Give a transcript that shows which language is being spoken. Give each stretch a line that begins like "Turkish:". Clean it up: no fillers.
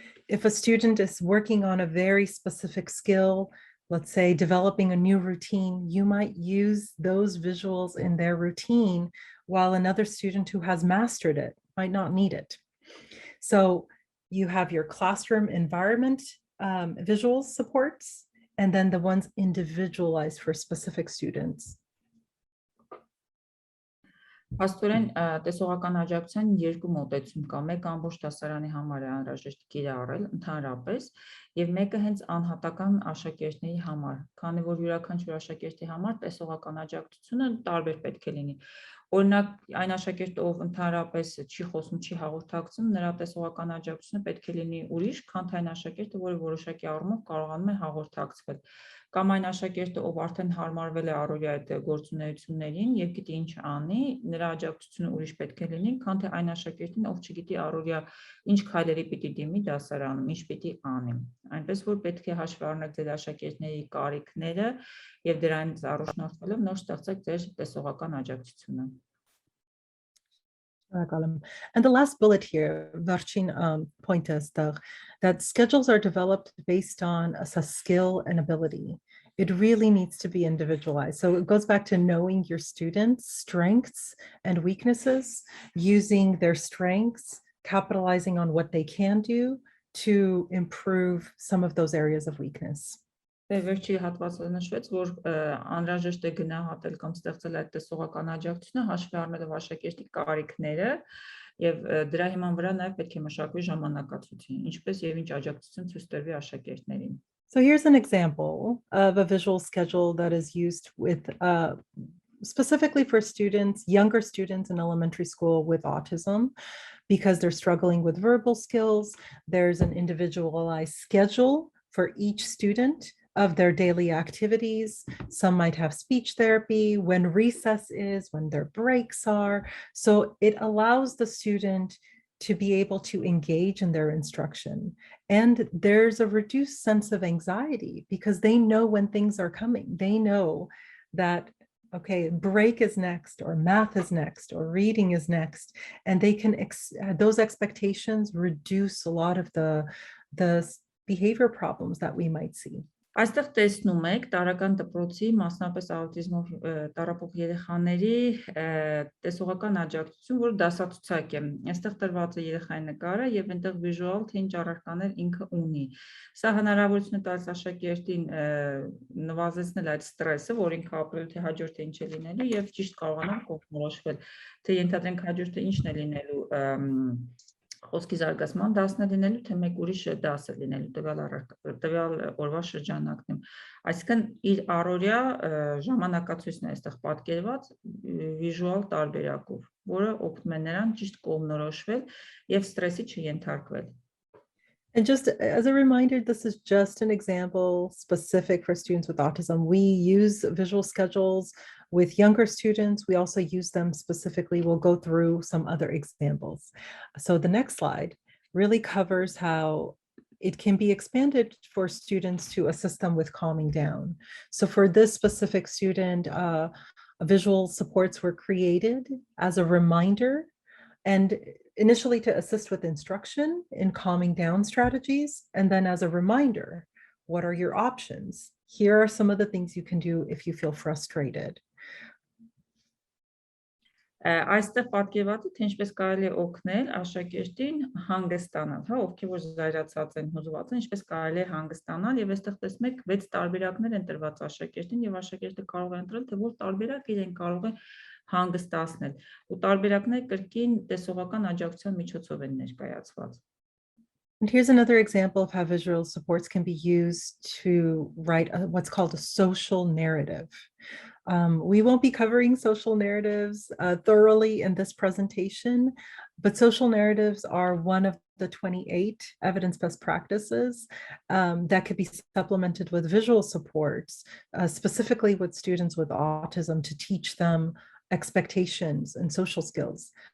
English: If a student is working on a very specific skill, let's say developing a new routine, you might use those visuals in their routine, while another student who has mastered it might not need it. So you have your classroom environment visual supports, and then the ones individualized for specific students.
Armenian: Աստորեն տեսողական աջակցության երկու մոտեցում կա, մեկ ամբողջ դասարանի համար է անհրաժեշտ կիրառել ընդհանրապես եւ մեկը հենց անհատական աշակերտների համար, քանի որ յուրաքանչյուր աշակերտի համար տեսողական աջակցությունը տարբեր պետք է լինի։ Օրինակ այն աշակերտը, ով ընդհանրապես չի խոսում, չի հաղորդակցում, նրա տեսողական աջակցությունը պետք է լինի ուրիշ, քան թե այն աշակերտը, որը որոշակի առումով կարողանում է հաղորդակցվել։ Կամ այն աշակերտը, ով արդեն հարմարվել է առօրյա այդ գործունեություններին եւ գիտի ինչ անի, նրա աջակցությունը ուրիշ պետք է լինի, քան թե այն աշակերտին, ով չգիտի առօրյա ինչ քայլերի պիտի դիմի դասարանում, ինչ պիտի անի։ Այնպես որ պետք է հաշվի առնել ձեր աշակերտների կարիքները եւ դրանից առաջնորդվելով նոր ստեղծեք ձեր տեսողական աջակցությունը։
English: And the last bullet here, Varchin point is that schedules are developed based on a skill and ability. It really needs to be individualized. So it goes back to knowing your students' strengths and weaknesses, using their strengths, capitalizing on what they can do to improve some of those areas of weakness.
Armenian: Վերջի հատվածը նշվեց, որ անհրաժեշտ է գնահատել կամ ստեղծել այդ տեսողական աջակցությունը հաշվի առնելով աշակերտի կարիքները եւ դրա հիման վրա նաեւ պետք է մշակվի ժամանակացություն, ինչպես եւ ինչ աջակցություն ցույց տրվի աշակերտներին։
English: So here's an example of a visual schedule that is used with specifically for students, younger students in elementary school with autism, because they're struggling with verbal skills. There's an individualized schedule for each student of their daily activities. Some might have speech therapy, when recess is, when their breaks are. So it allows the student to be able to engage in their instruction. And there's a reduced sense of anxiety because they know when things are coming. They know that, okay, break is next, or math is next, or reading is next. And they can, those expectations reduce a lot of the behavior problems that we might see.
Armenian: Այստեղ տեսնում եք տարական դպրոցի, մասնապես աուտիզմով տառապող երեխաների տեսողական աջակցություն, որ դասացուցակ է։ Այստեղ տրված է երեխայի նկարը եւ այնտեղ վիժուալ թե ինչ առարկաներ ինքը ունի։ Սա հնարավորություն է տալիս աշակերտին նվազեցնել այդ ստրեսը, որ ինքը ապրել թե հաջորդը ինչ է լինելու եւ ճիշտ կարողանալ կողմնորոշվել, թե ենթադրենք հաջորդը ինչն է լինելու խոսքի զարգացման դասն է լինելու, թե մեկ ուրիշ դաս է լինելու տվյալ օրվա շրջանակներում։ Այսինքն իր առօրյա ժամանակացույցն է այստեղ պատկերված վիժուալ տարբերակով, որը օգնում է նրան ճիշտ կողմնորոշվել եւ ստրեսի չենթարկվել։
English: And just as a reminder, this is just an example specific for students with autism. We use visual schedules with younger students. We also use them specifically. We'll go through some other examples. So the next slide really covers how it can be expanded for students to assist them with calming down. So for this specific student, visual supports were created as a reminder and initially to assist with instruction in calming down strategies. And then as a reminder, what are your options? Here are some of the things you can do if you feel frustrated.
Armenian: Այստեղ պատկերված է, թե ինչպես կարելի է օգնել աշակերտին հանգստանալ, հա, ովքեր որ զայրացած են, հուզված են, ինչպես կարելի է հանգստանալ, եւ այստեղ տեսնում եք 6 տարբերակներ են տրված աշակերտին եւ աշակերտը կարող է ընտրել, թե որ տարբերակ իրեն կարող է հանգստացնել։ Ու տարբերակները կրկին տեսողական աջակցության միջոցով են ներկայացված։
English: And here's another example of how visual supports can be used to write what's called a social narrative. We won't be covering social narratives thoroughly in this presentation, but social narratives are one of the 28 evidence-based practices that could be supplemented with visual supports, specifically with students with autism, to teach them expectations and social skills.